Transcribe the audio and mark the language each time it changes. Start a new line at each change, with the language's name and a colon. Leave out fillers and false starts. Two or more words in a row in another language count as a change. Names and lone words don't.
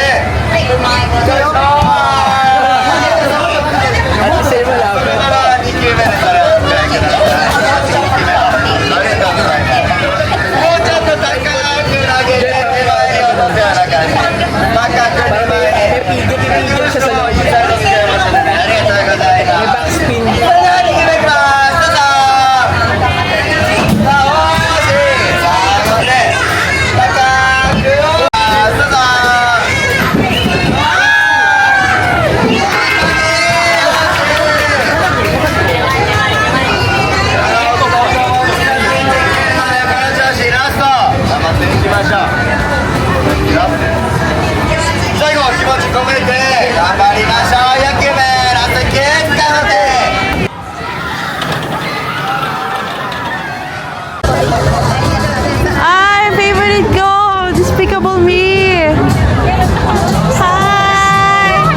Japanese: よいしょ。2球目でそれをお願いください。2球目。ありがとうございます。もうちょっと高く投げて手前に落とすような感じ。高く手前に。
Filipino: Pipigil siya sa loob.
Japanese: ありがとうございます。
Filipino: May backspin.
Japanese: それでは2球目いきます。どうぞ。さあ、おーしい。さあ、頑張って。高く。どうぞ。この調子、ラスト。頑張っていきましょう。いいよ。最後、気持ち込めて頑張りましょう。4球目、ラスト1球、頑張って。
Filipino: Ay, favorite ko! Despicable Me! Hi!